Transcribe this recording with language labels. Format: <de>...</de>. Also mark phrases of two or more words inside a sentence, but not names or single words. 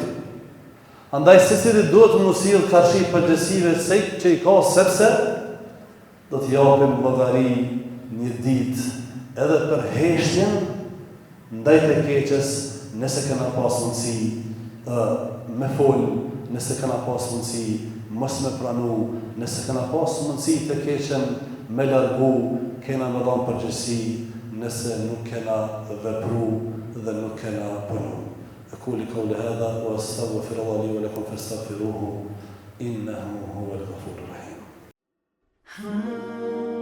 <sq>Andaj secili duhet mu sill karshi përgjithësive se që i ka, sepse do të japim llogari një ditë edhe për heshtjen ndaj të keqes, nëse kena pas mundësi me fol, nëse kena pas mundësi mos me pranu, nëse kena pas mundësi të keqen me largu, kena me dhënë përgjegjësi, nëse nuk kena vepru dhe nuk kena punu.</sq> <ar>أقول قولي هذا وأستغفر الله لي ولكم فاستغفروه إنه هو الغفور الرحيم.</ar>